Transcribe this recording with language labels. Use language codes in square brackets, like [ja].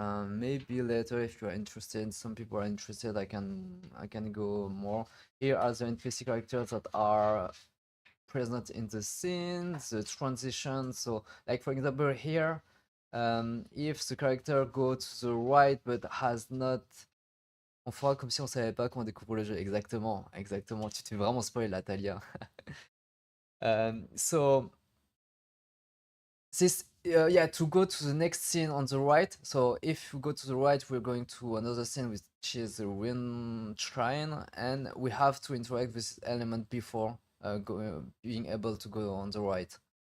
[en] Maybe later if you are interested. Some people are interested. I can go more. Here are the NPC characters that are present in the scene. The transition. So like for example here, if the character go to the right but has not. [fr] On fera comme si on savait pas comment découvre le jeu. Exactement, exactement. Tu te fais vraiment spoil là, Talia. [en] So this yeah, to go to the next scene on the right. So if we go to the right, we're going to another scene which is the wind shrine, and we have to interact with this element before being able to go on the right.